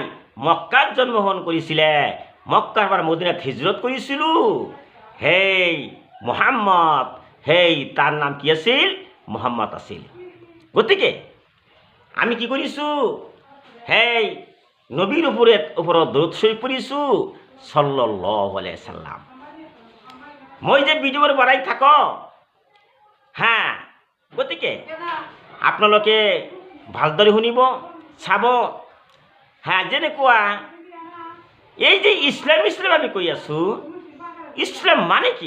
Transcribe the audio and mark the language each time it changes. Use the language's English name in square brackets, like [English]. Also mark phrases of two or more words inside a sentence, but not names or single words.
[Assamese] মক্কাত জন্মগ্ৰহণ কৰিছিলে, মক্কাৰ পৰা মদিনাত হিজৰত কৰিছিলোঁ। সেই মুহাম্মদ, সেই তাৰ নাম কি আছিল? মুহাম্মদ আছিল। গতিকে আমি কি কৰিছোঁ? সেই নবীৰ ওপৰত দৰুদ শৰীফ পঢ়িছোঁ, [Arabic] صلى الله عليه وسلم. [Assamese] মই যে ভিডিঅ'বোৰ বনাই থাকোঁ, গতিকে আপোনালোকে ভালদৰে শুনিব, চাব। যেনেকুৱা এই যে ইছলাম আমি কৈ আছোঁ, ইছলাম মানে কি?